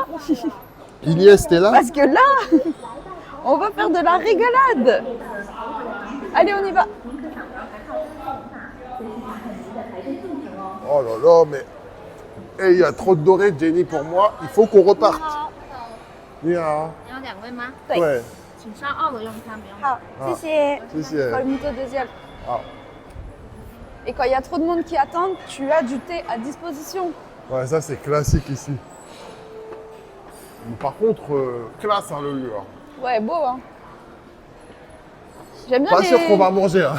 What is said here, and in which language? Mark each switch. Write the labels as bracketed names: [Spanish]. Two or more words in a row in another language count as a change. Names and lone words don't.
[French] Ilias, t'es là? Parce que là, on va faire de la rigolade. Allez, on y va. Oh là là, mais... Eh, il y a trop de doré, Jenny, pour moi. Il faut qu'on reparte. Ni hao. [Chinese] 你要2位吗？ [French] Ouais. [Chinese] 请上2楼用餐，不用。好，谢谢。谢谢。 [French] Pas le mytho deuxième. Ah. Et quand il y a trop de monde qui attend, tu as du thé à disposition. Ouais, ça c'est classique ici. Mais par contre, classe hein, le lieu. Hein. Ouais, beau, hein. J'aime bien Pas les... sûr qu'on va manger. Hein.